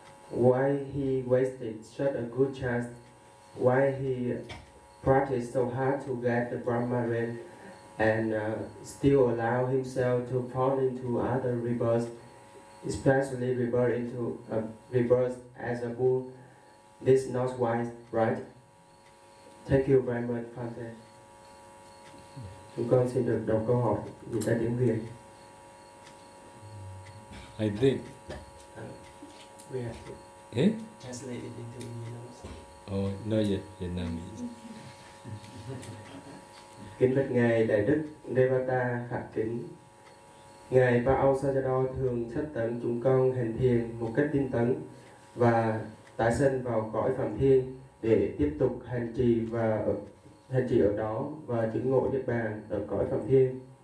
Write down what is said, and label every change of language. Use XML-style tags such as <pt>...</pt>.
<en>Why he wasted such a good chance? Why he practiced so hard to get the Brahma realm and still allow himself to fall into other rebirths, especially rebirth as a bull? This is not wise, right? Thank you very much, Father.</en> <vi>Chúng con xin được đọc câu hỏi dịch ra tiếng Việt.</vi> <en>I think. We have to translate it into English. Oh, not yet, Vietnamese.</en> <vi>Kính bạch Ngài Đại Đức Devata Phạm Kính, Ngài Pao Sajado thường sách tấn chúng con hành thiền một cách tinh tấn và tái sinh vào cõi Phạm Thiên để tiếp tục hành trì ở đó và chứng ngộ Niết Bàn ở cõi Phạm Thiên.</vi>